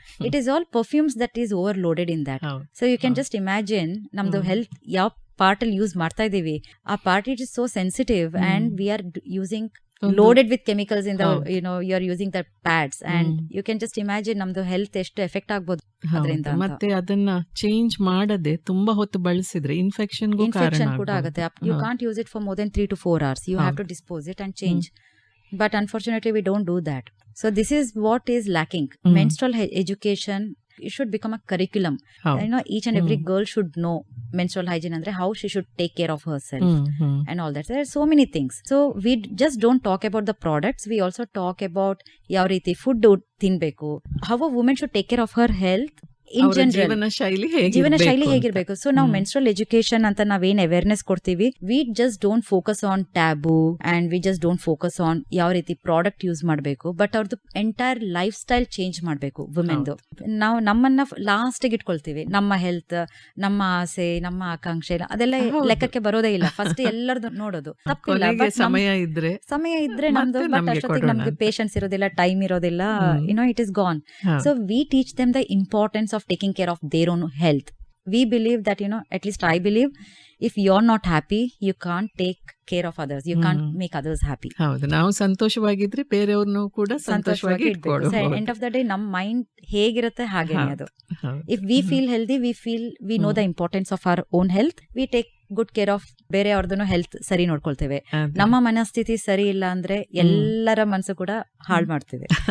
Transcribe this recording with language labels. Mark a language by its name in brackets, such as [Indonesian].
[English] It is all perfumes that is overloaded in that. So you can just imagine [Kannada] ನಮ್ದು health ಯಾವ part ಅಲ್ಲಿ use ಮಾಡ್ತಾ ಇದೀವಿ. [English] ಆ part it is so sensitive and we are using loaded with chemicals in the you are using the pads and you can just imagine [Kannada] ನಮ್ದು health ಎಷ್ಟು effect ಆಗ್ಬೋದು ಅದರಿಂದ. ಮತ್ತೆ ಅದನ್ನ ಚೇಂಜ್ ಮಾಡದೆ ತುಂಬಾ ಹೊತ್ತು ಬಳಸಿದ್ರೆ ಇನ್ಫೆಕ್ಷನ್ ಕೂಡ ಆಗುತ್ತೆ. [English] you can't use it for more than 3 to 4 hours. You have to dispose it and change. But unfortunately we don't do that. So this is what is lacking. Menstrual education it should become a curriculum. Each and every girl should know menstrual hygiene andre how she should take care of herself and all that. There are so many things. So we just don't talk about the products, we also talk about [Kannada] ಯಾವ ರೀತಿ food ತಿನ್ಬೇಕು, [English] how a woman should take care of her health in general. [Kannada] ಜೀವನ ಶೈಲಿ ಹೇಗಿರ್ಬೇಕು. So ನಾವು menstrual education ಅಂತ ನಾವೇನ್ awareness ಕೊಡ್ತೀವಿ, [English] we just don't focus on taboo and we just don't focus on [Kannada] ಯಾವ ರೀತಿ ಪ್ರಾಡಕ್ಟ್ ಯೂಸ್ ಮಾಡಬೇಕು, [English] but [Kannada] ಅವ್ರದ್ದು ಎಂಟೈರ್ ಲೈಫ್ ಸ್ಟೈಲ್ ಚೇಂಜ್ ಮಾಡಬೇಕು ವುಮೆನ್ದು. ನಾವು ನಮ್ಮನ್ನ ಲಾಸ್ಟ್ ಇಟ್ಕೊಳ್ತೀವಿ, ನಮ್ಮ ಹೆಲ್ತ್, ನಮ್ಮ ಆಸೆ, ನಮ್ಮ ಆಕಾಂಕ್ಷೆ ಅದೆಲ್ಲ ಲೆಕ್ಕಕ್ಕೆ ಬರೋದೇ ಇಲ್ಲ. ಫಸ್ಟ್ ಎಲ್ಲರದು ನೋಡೋದು ತಪ್ಪಿಲ್ಲ, ಸಮಯ ಇದ್ರೆ ನಮ್ದು, ಬಟ್ ಅಷ್ಟೊತ್ತಿಗೆ ನಮ್ಗೆ ಪೇಷನ್ಸ್ ಇರೋದಿಲ್ಲ, ಟೈಮ್ ಇರೋದಿಲ್ಲ, [English] It is gone. So we teach them the importance of taking care of their own health. We believe that, at least I believe, if you're not happy, you can't take care of others, you can't make others happy. [Kannada] ಹೌದು, ನಾವು ಸಂತೋಷವಾಗಿದ್ರೆ ಬೇರೆಯವ್ರನ್ನು ಕೂಡ ಸಂತೋಷವಾಗಿ ಇಟ್ಕೊಳ್ಳೋದು. [English] end of the day [Kannada] ನಮ್ಮ mind ಹೇಗಿರುತ್ತೆ ಹಾಗೇನೆ ಅದು. [English] if we feel healthy, we know the importance of our own health, we take good care of [Kannada] ಬೇರೆ ಅವ್ರದ್ದು ಹೆಲ್ತ್ ಸರಿ ನೋಡ್ಕೊಳ್ತೇವೆ. ನಮ್ಮ ಮನಸ್ಥಿತಿ ಸರಿ ಇಲ್ಲ ಅಂದ್ರೆ ಎಲ್ಲರ ಮನಸ್ಸು ಕೂಡ ಹಾಳು ಮಾಡ್ತೇವೆ.